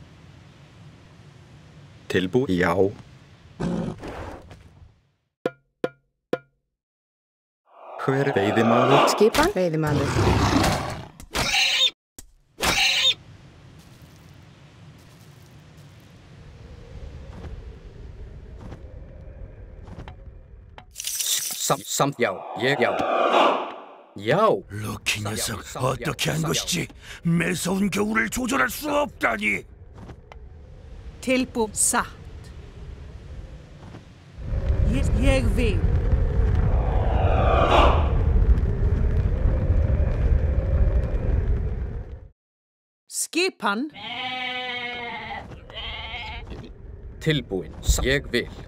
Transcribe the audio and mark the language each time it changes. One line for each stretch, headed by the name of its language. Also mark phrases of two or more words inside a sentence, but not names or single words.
Icelandic: Tilbúin, já. Hver veiðimaður? Skipan, veiðimaður. já.
Korean: 럭키 녀석, 어떻게 한 것이지? 매서운 겨울을 조절할 수 없다니!
Icelandic: Tilbúin. Satt. Ég vil. Skipan. Tilbúin. Ég vil.